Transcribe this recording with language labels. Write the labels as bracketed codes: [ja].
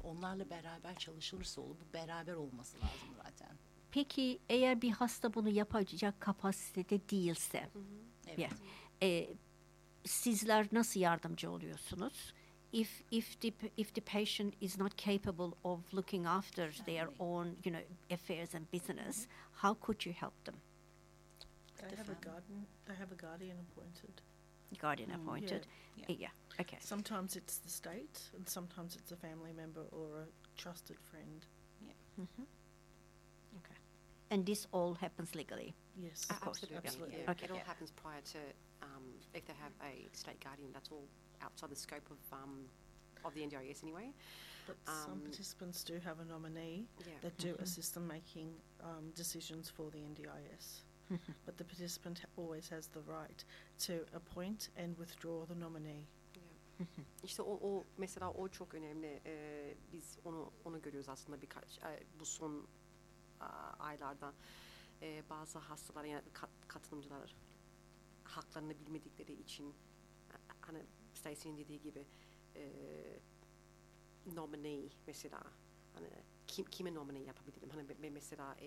[tr] Onlarla beraber çalışılırsa olur. Bu beraber olması lazım zaten. Peki eğer bir hasta bunu yapacak kapasitede değilse, evet. Sizler nasıl yardımcı oluyorsunuz? [en] If the patient is not capable of looking after their own, you know, affairs and business, how could you help them? They have a guardian appointed. Guardian appointed. Yeah. Okay. Sometimes it's the state, and sometimes it's a family member or a trusted friend. Okay. And this all happens legally. Yes. Absolutely. Okay. It all happens prior to if they have a state guardian. That's all outside the scope of the NDIS anyway. But some participants do have a nominee that do assist them making decisions for the NDIS. But the participant always has the right to appoint and withdraw the nominee. Yeah. [tr] İşte o mesela o çok önemli. Biz onu görüyoruz aslında birkaç bu son aylarda bazı hastalar yani katılımcılar haklarını bilmedikleri için hani Stacey'nin dediği gibi nominee mesela hani kime nominee yapabilirim hani mesela